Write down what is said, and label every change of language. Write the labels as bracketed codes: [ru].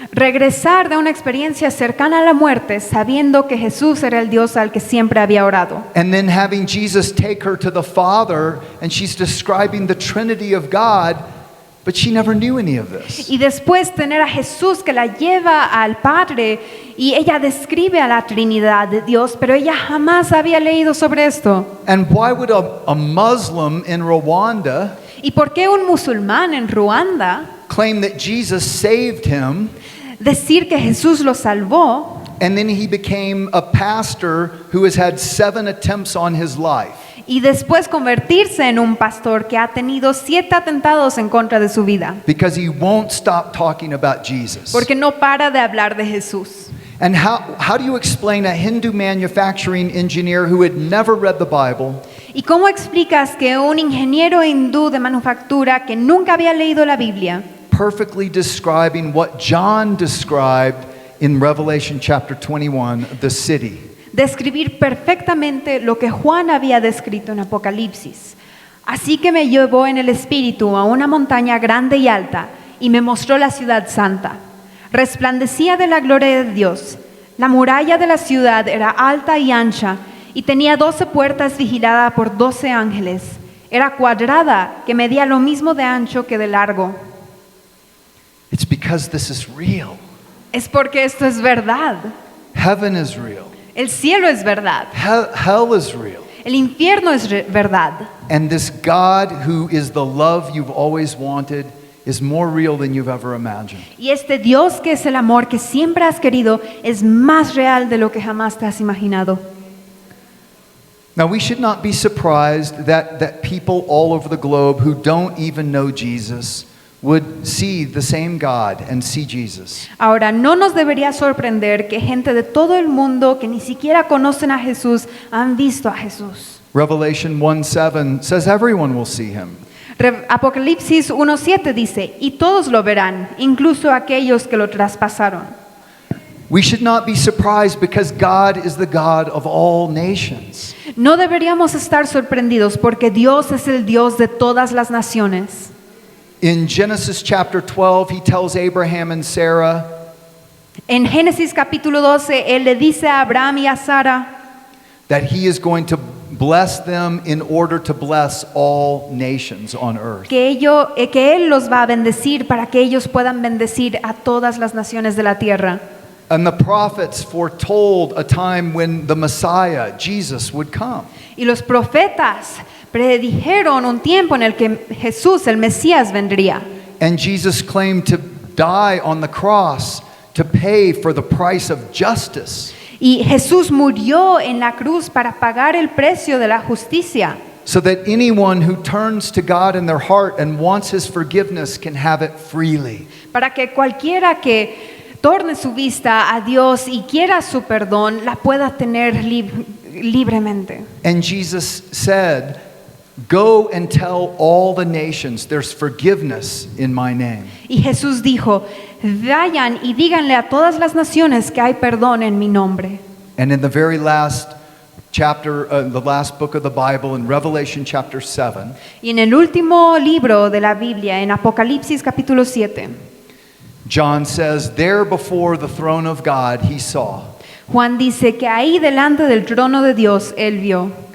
[es] regresar de una experiencia cercana a la muerte sabiendo que Jesús era el Dios al que siempre había orado? [en] And then having Jesus take her to the Father, and she's describing the Trinity of God, but she never knew any of this. [es] Y después tener a Jesús que la lleva al Padre y ella describe a la Trinidad de Dios, pero ella jamás había leído sobre esto. [en] And why would a Muslim in Rwanda [es] ¿Y por qué un musulmán en Ruanda [en] claim that Jesus saved him, [es] decir que Jesús lo salvó [en] and then he became a pastor who has had 7 attempts on his life? [es] y después convertirse en un pastor que ha tenido 7 atentados en contra de su vida? [en] Because he won't stop talking about Jesus. [es] Porque no para de hablar de Jesús. [en] And how do you explain a Hindu manufacturing engineer who had never read the Bible [es] ¿Y cómo explicas que un ingeniero hindú de manufactura que nunca había leído la Biblia, [en] perfectly describing what John described in Revelation chapter 21, the city? [es] describir perfectamente lo que Juan había descrito en Apocalipsis? Así que me llevó en el espíritu a una montaña grande y alta, y me mostró la ciudad santa. Resplandecía de la gloria de Dios. La muralla de la ciudad era alta y ancha y tenía 12 puertas vigiladas por 12 ángeles. Era cuadrada, que medía lo mismo de ancho que de largo. [en] It's because this is real. [es] Es porque esto es verdad. [en] Heaven is real. [es] El cielo es verdad. [en] Hell is real. [es] El infierno es verdad. [en] And this God who is the love you've always wanted is more real than you've ever imagined. [es] Y este Dios que es el amor que siempre has querido es más real de lo que jamás te has imaginado. [en] Now, we should not be surprised that people all over the globe who don't even know Jesus would see the same God and see Jesus. [es] Ahora, no nos debería sorprender que gente de todo el mundo que ni siquiera conocen a Jesús han visto a Jesús. [en] Revelation 1:7 says everyone will see him. [es] Apocalipsis 1:7 dice, y todos lo verán, incluso aquellos que lo traspasaron. [en] We should not be surprised because God is the God of all nations. [es] No deberíamos estar sorprendidos porque Dios es el Dios de todas las naciones. [en] In Genesis chapter 12, he tells Abraham and Sarah [es] En Génesis capítulo 12, Él le dice a Abraham y a Sara [en] that he is going to bless them in order to bless all nations on earth. [es] que Él los va a bendecir para que ellos puedan bendecir a todas las naciones de la tierra. [en] And the prophets foretold a time when the Messiah, Jesus, would come. [es] Y los profetas predijeron un tiempo en el que Jesús, el Mesías, vendría. [en] And Jesus claimed to die on the cross to pay for the price of justice, [es] Y Jesús murió en la cruz para pagar el precio de la justicia, [en] so that anyone who turns to God in their heart and wants his forgiveness can have it freely. [es] para que cualquiera que torne su vista a Dios y quiera su perdón, la pueda tener libremente. [en] And Jesus said, "Go and tell all the nations there's forgiveness in my name." [es] Y Jesús dijo, vayan y díganle a todas las naciones que hay perdón en mi nombre. [en] And in the very last chapter, the last book of the Bible, in Revelation chapter 7, [es] Y en el último libro de la Biblia, en Apocalipsis capítulo 7, [en] John says, "There before the throne of God he saw [es] Juan dice que ahí delante del trono de Dios él vio